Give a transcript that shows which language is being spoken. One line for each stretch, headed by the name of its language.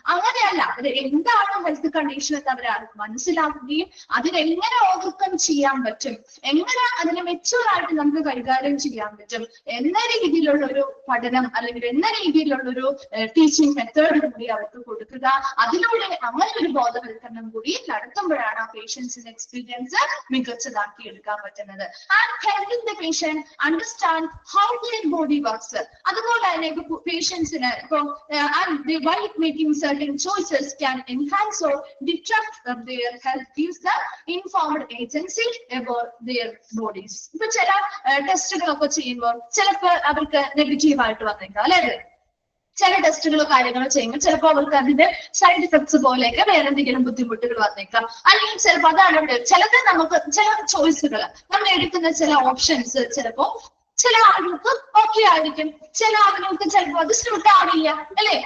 Malayalam: അങ്ങനെയല്ല, അവര് എന്താണ് ഹെൽത്ത് കണ്ടീഷൻ എന്ന് അവരെ മനസ്സിലാക്കുകയും അതിനെങ്ങനെ ഓവർകം ചെയ്യാൻ പറ്റും, എങ്ങനെ അതിനെ മെച്ചൂറായിട്ട് നമുക്ക് കൈകാര്യം ചെയ്യാൻ പറ്റും എന്ന രീതിയിലുള്ള ഒരു പഠനം അല്ലെങ്കിൽ എന്ന രീതിയിലുള്ള ഒരു ടീച്ചിങ് മെത്തേഡ് കൂടി അവർക്ക് കൊടുക്കുക. അതിലൂടെ അങ്ങനെ ഒരു ബോധവൽക്കരണം കൂടി നടത്തുമ്പോഴാണ് ആ പേഷ്യൻസിന്റെ എക്സ്പീരിയൻസ് മികച്ചതാക്കി എടുക്കാൻ പറ്റുന്നത്.
English: And helping the patient understand how their body works.
Malayalam: അതുപോലെ തന്നെ പേഷ്യൻസിന് ഇപ്പൊ
English: Why making certain choices can enhance or detract from their health gives the informed agency about their bodies.
Malayalam: ഇപ്പൊ ചില ടെസ്റ്റുകളൊക്കെ ചെയ്യുമ്പോൾ ചിലപ്പോൾ അവർക്ക് നെഗറ്റീവ് ആയിട്ട് വന്നേക്കാം, അല്ലെ? ചില ടെസ്റ്റുകളോ കാര്യങ്ങളോ ചെയ്യുമ്പോൾ ചിലപ്പോൾ അവർക്ക് അതിന്റെ സൈഡ് ഇഫക്ട്സ് പോലെയൊക്കെ വേറെ എന്തെങ്കിലും ബുദ്ധിമുട്ടുകൾ വന്നേക്കാം. അല്ലെങ്കിൽ ചിലപ്പോൾ അതാണ് ചിലത് നമുക്ക് ചില ചോയ്സുകൾ നമ്മൾ എടുക്കുന്ന ചില ഓപ്ഷൻസ് ചിലപ്പോ ചില ആളുകൾക്ക് ഓക്കെ ആയിരിക്കും, ചില ആളുകൾക്ക് ചിലപ്പോൾ അത് സ്യൂട്ട് ആവില്ല, അല്ലെ?